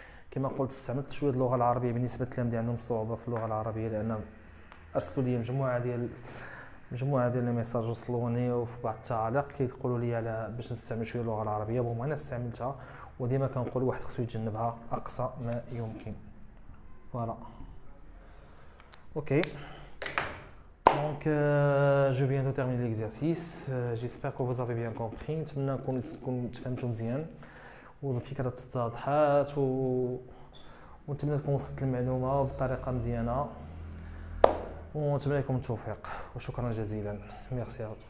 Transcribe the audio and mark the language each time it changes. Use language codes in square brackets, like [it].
[ar] كما قلت استعملت شويه اللغه العربيه بالنسبه للتلاميذ اللي عندهم صعوبه في اللغه العربيه، لان ارسلوا لي مجموعه ديال الميساج وصلوني وفي بعض التعاليق كيقولوا لي على باش نستعمل شويه اللغه العربيه، وهم انا استعملتها وديما كنقول واحد خصو يتجنبها اقصى ما يمكن. [fr] فوالا اوكي. Donc, je viens de terminer l'exercice. J'espère que vous avez bien compris. [ar] نتمنى نكون تفهمتوا مزيان والفكره اتضحت ونتمنى تكون وصلت المعلومه بطريقه مزيانه ونتمنى لكم التوفيق وشكرا جزيلا. ميرسي.